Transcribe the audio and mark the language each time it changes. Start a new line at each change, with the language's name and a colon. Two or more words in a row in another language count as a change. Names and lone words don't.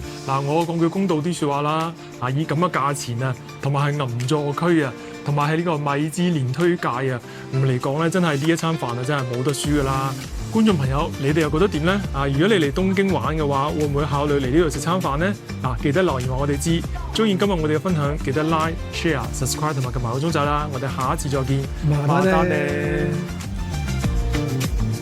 Cantonese: 我講句公道啲説話啦，以咁嘅價錢啊，同埋係銀座區啊，同埋係呢個米芝蓮推介啊，咁嚟講咧，真係呢一餐飯啊，真係冇得輸噶啦！觀眾朋友，你哋又覺得點咧？如果你嚟東京玩嘅話，會唔會考慮嚟呢度食餐飯咧？記得留言話我哋知。中意今日我哋嘅分享，記得
English: like、share、subscribe
Cantonese: 同埋撳埋個鐘仔啦！我哋下一次再見，麻煩你。